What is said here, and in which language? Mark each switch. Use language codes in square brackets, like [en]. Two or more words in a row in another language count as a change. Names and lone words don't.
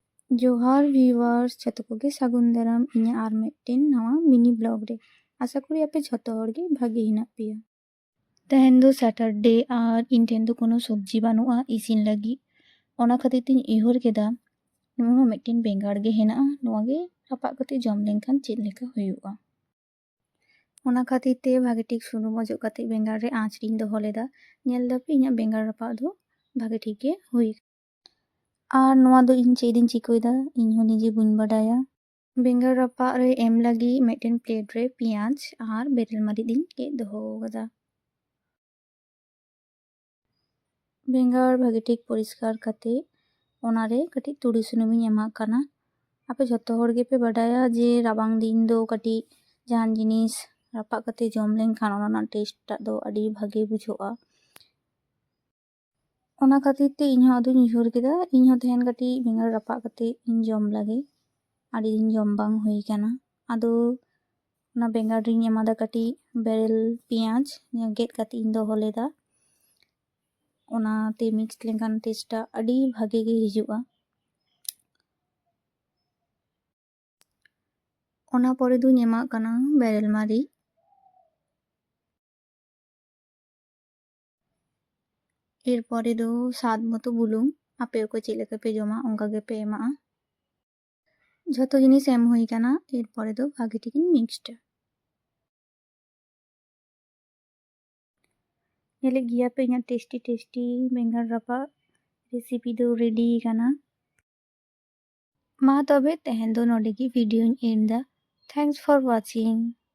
[sat] जोहार व्यूअर्स जतो कोगे सागुन दाराम इᱧ आर मिट्टेन नवा मिनी ब्लॉग रे आशा करी आपे झतो हर गे भागे हिनाग पेया। तेहेन दो सैटरडे आर इन ठेन दो कोनो सब्जी बानुआ इसिन लगी ओना खातिर तिन इहोर केदा नुआ मिट्टेन बेंगार गे हेना नुआ गे रापा कते जम लेनखान चेद लेका हुयुआ। ओना खातिर ते भागे ठीक सुनुम अजो कते बेंगार रे आँच रिन दोहो लेदा नेल दापे इᱧ बेंगार रापा दो भागे ठीक गे हुई। आर नुआ दो इन चेदिन चिकोइदा इन हो निजे बुन बडाया। बेंगार रापा रे एम लगी मिट्टेन प्लेट रे पियाज आर बेरेल मारिच दिन के दोहो गदा। बेंगार भागे ठीक परिष्कार कते ओनारे कटी तुड़ी सुनुमिन एमा काना। आपे झतो हर गे पे बडाया जे राबांग दिन दो कटी जहान जिनिस रापा कते जम लेनखान ओना टेस्ट टा दो अडी भागे बुझोआ। ओना खातिर ते इन हो अदुन उइहर केदा इन हो तेहेन कटी बेंगार रापा कते इन जम लागे अडी दिन जम बांग हुई काना। आदो ओना बेंगार रिन एमादा कटी बेरेल पियाज गेट कते इन दोहो लेदा ओना ते मिक्स लेनखान टेस्ट टा अडी भागे गे हिजुआ। ओना परे दुन एमा काना बेरेल मारी एरपरे दो स्वाद मतो बुलुंग आपे को चेद लेका पे जमा ओंका गे पे एमा झतो जिनिस एम हुई काना एरपरे दो भागे ठीक मिक्सड नेले गिया पे इना टेस्टी बेंगार रापा रेसिपी दो रेडी काना। मा तबे तेहेन दो नोडे की वीडियो एंड दा [en] thanks for watching.